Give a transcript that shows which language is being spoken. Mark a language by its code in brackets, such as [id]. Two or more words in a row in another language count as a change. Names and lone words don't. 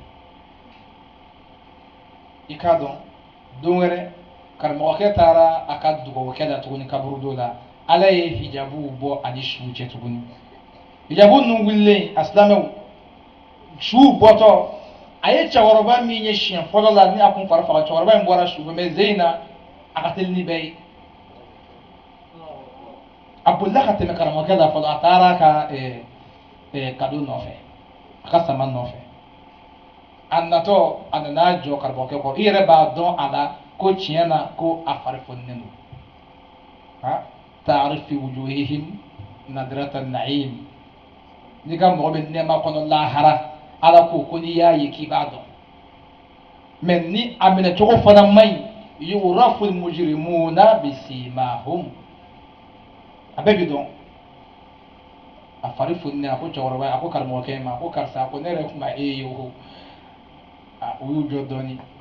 [bm] i k'a dɔn don wɛrɛ karamɔgɔkɛ taara a ka dugawukɛ la tuguni kaburu dɔ la ala ye hijabuw bɔ ani suw cɛ tuguni hijabu ninnu wililen a silamɛw suw bɔtɔ a ye cɛkɔrɔba min ye siɲɛ fɔlɔ la ni a kun fari faga cɛkɔrɔba in bɔra su fɛ mais zeyina a ka teli ni bɛɛ ye a bolila ka tɛmɛ karamɔgɔkɛ la fɔlɔ a taara a ka kado nɔfɛ a ka sama nɔfɛ a natɔ a nana jɔ karamɔgɔkɛ kɔ i yɛrɛ b'a dɔn a la ko tiɲɛ na ko a fari fonilen don [ar] تعرف في وجوههم نضرة النعيم [bm] n'i ka mɔgɔ bɛ nɛɛma kɔnɔ lahara ala ko n'i y'a ye k'i b'a dɔn mais ni a minɛ cogo fana man ɲi [ar] يعرف المجرمون بسيماهم [bm] a bɛɛ bi dɔn a fari foninen a ko cɛkɔrɔba a ko karamɔgɔkɛ in ma a ko karisa a ko ne yɛrɛ tun b'a e ye o u y'u jɔ dɔɔni